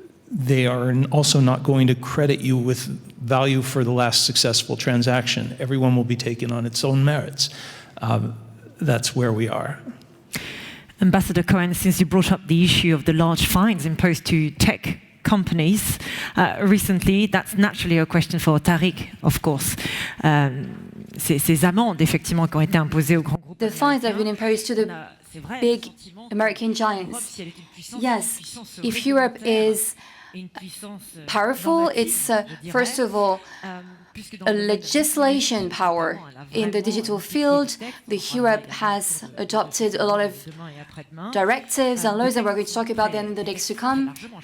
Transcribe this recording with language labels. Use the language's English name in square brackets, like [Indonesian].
[English] They are also not going to credit you with value for the last successful transaction. Everyone will be taken on its own merits. That's where we are. Ambassador Cohen, since you brought up the issue of the large fines imposed to tech companies recently, that's naturally a question for Tariq, of course. [French] Ces amendes, effectivement, qui ont été imposées aux grands groupes. [English] The fines that have been imposed to the big American giants. Yes, if Europe is powerful, it's first of all a legislation power in the digital field. The Europe has adopted a lot of directives and laws that we're going to talk about then in the days to come.